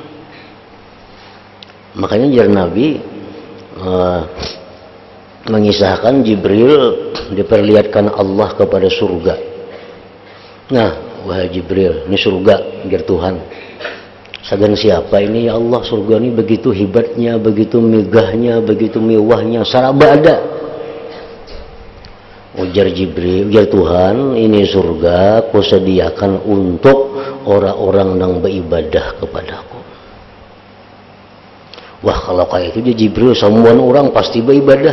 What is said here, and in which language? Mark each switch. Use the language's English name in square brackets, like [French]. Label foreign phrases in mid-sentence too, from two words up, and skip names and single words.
[Banjar] Makanya jar Nabi mengisahkan Jibril diperlihatkan Allah kepada surga. Nah, wahai Jibril, ini surga, jar Tuhan. Sagan siapa ini ya Allah, surga ini begitu hebatnya, begitu megahnya, begitu mewahnya, saraba ada. [Indonesian] Ujar Jibril, ujar Tuhan, ini surga kusediakan untuk orang-orang yang beribadah kepadaku. Wah, kalau kayak itu Jibril, semua orang pasti beribadah.